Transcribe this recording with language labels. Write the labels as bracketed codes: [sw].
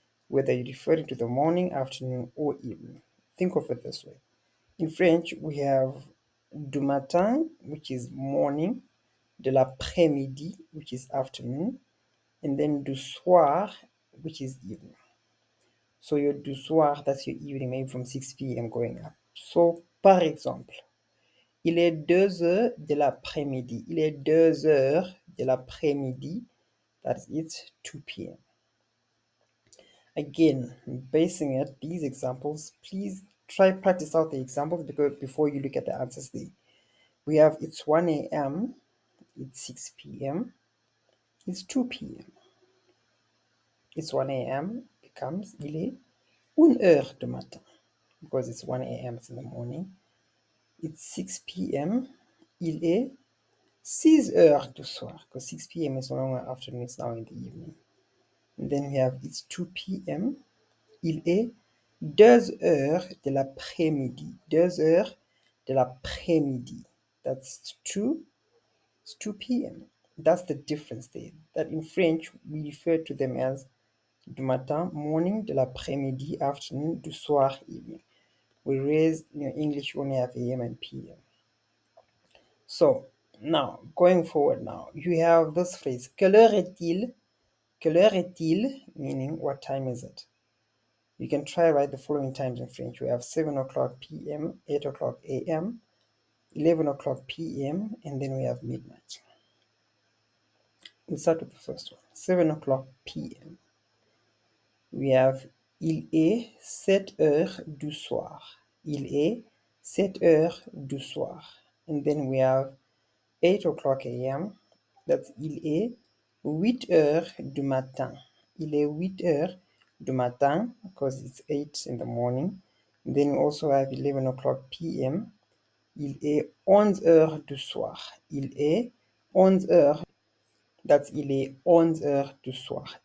[en] whether you're referring to the morning, afternoon, or evening. Think of it this way. In French, we have [fr] du matin, [en] which is morning, [fr] de l'après-midi, [en] which is afternoon, and then [fr] du soir, [en] which is evening. So your [fr] du soir, [en] that's your evening, maybe from 6 p.m. going up. [fr] So, par exemple, il est 2 heures de l'après-midi. Il est 2 heures de l'après-midi. [en] That is 2 p.m. Again, basing it, these examples, please try practice out the examples because before you look at the answers there. We have it's 1 a.m., it's 6 p.m., it's 2 p.m. It's 1 a.m. becomes [fr] il est 1 heure du matin [en] because it's 1 a.m. it's in the morning. It's 6 p.m. [fr] Il est 6 heures du soir [en] because 6 p.m. is no longer afternoon, it's now in the evening. And then we have it's 2 p.m. [fr] Il est 2 heures de l'après-midi. 2 heures de l'après-midi. [en] That's 2. It's 2 p.m. That's the difference there. That in French, we refer to them as [fr] du matin, [en] morning, [fr] de l'après-midi, [en] afternoon, [fr] du soir, [en] evening. Whereas in English, you only have AM and PM. So, now, going forward now, you have this phrase, [fr] quelle heure est-il? Quelle heure est-il? [en] Meaning, what time is it? You can try write the following times in French. We have 7 o'clock p.m., 8 o'clock a.m., 11 o'clock p.m., and then we have midnight. We'll start with the first one. 7 o'clock p.m. We have [fr] il est 7 heures du soir. Il est 7 heures du soir. [en] And then we have 8 o'clock a.m. That's [fr] il est 8 heures du matin. Il est 8 heures du matin [en] because it's 8 in the morning. And then we also have 11 o'clock p.m. [fr] Il est 11 heures du soir. Il est 11 heures. [en] That's [fr] il est 11 heures du soir.